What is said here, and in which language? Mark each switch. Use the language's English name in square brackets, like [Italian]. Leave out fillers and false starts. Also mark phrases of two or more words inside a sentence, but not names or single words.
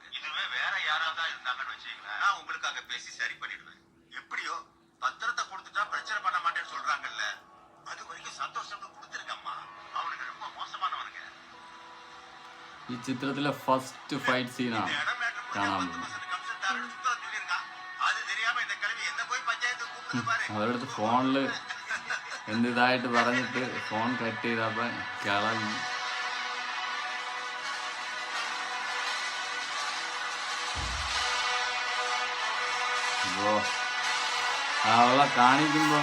[Tamil] இதுவே வேற யாராவது இருந்தாங்கன்னு வச்சுக்கீங்களேன், நான் உங்களுக்காக பேசி சரி பண்ணிடுவேன். எப்படியோ பத்திரத்தை கொடுத்துட்டா பிரச்சனை பண்ண மாட்டேன்னு சொல்றாங்கல்ல, அது வரைக்கும் சந்தோஷம்னு கொடுத்துருக்கம்மா. அவனுக்கு ரொம்ப மோசமானவனுங்க. [Malayalam] ഈ ചിത്രത്തിലെ [English] first fight scene [Malayalam] കാണാൻ പോകുന്നത്. [Tamil] அது தெரியாம இந்த கிழவி என்ன போய் பஞ்சாயத்து கூப்பிட்டு பாரு. [Malayalam] അവരുടെ ഫോണിൽ എന്തിതായിട്ട് പറഞ്ഞിട്ട് ഫോൺ കട്ട് ചെയ്തപ്പോൾ കളഞ്ഞു. അവളെ കാണിക്കുമ്പം